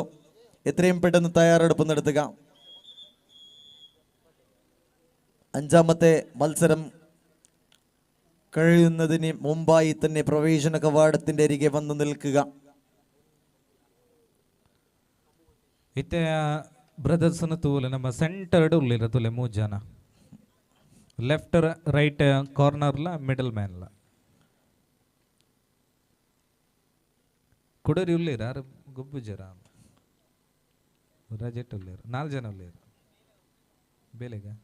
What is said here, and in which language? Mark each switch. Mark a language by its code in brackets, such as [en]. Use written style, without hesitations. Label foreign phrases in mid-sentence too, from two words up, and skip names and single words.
[ml] എത്രയും പെട്ടെന്ന് തയ്യാറെടുപ്പ് നടത്തുക. 5ാമത്തെ മത്സരം കഴിയുന്നതിന് മുമ്പായി തന്നെ പ്രവേശന കവാടത്തിന്റെ അരികെ വന്നു നിൽക്കുക. [tcy] ಇತ್ತೆ ಬ್ರದರ್ಸ್ ತೂಲೆ ನಮ್ಮ ಸೆಂಟರ್ಡ್ ಉಳ್ಳಿರ ತುಲೆ 3 ಜನ, [en] left right cornerla middle manla [tcy] ಕುಡರಿ ಉಳ್ಳಿರ ಗುಬ್ಬು ಜರ ರಜೆಟ್ ಉಳ್ಳಿರ 4 ಜನ ಉಳ್ಳಿರ ಬೇಲೆಗ